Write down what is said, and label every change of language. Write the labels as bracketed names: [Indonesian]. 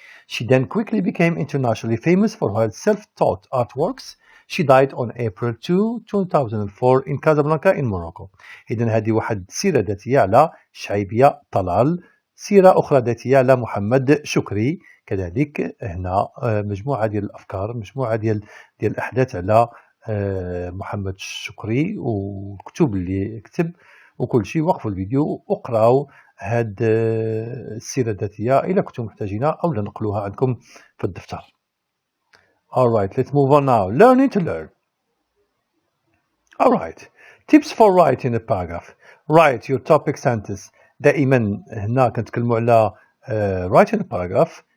[English] She then quickly became internationally famous for her self-taught artworks. She died on April 2, 2004 in Casablanca in Morocco. [Arabic] إذن هذه واحد سيرة ذاتية على شعيبية طلال. سيرة أخرى ذاتية على محمد شكري. كذلك هنا مجموعة ديال الأفكار، مجموعة ديال الأحداث على محمد شكري والكتب اللي كتب وكل شيء. وقفوا الفيديو وقراو هاد السيرة الذاتية إلا كنتم محتاجينها أو نقلوها عندكم في الدفتر. [English] Alright, let's move on now. Learning to learn. Alright, tips for writing a paragraph. Write your topic sentence. [Arabic] دائما هنا كنتكلموا على [English] writing a paragraph.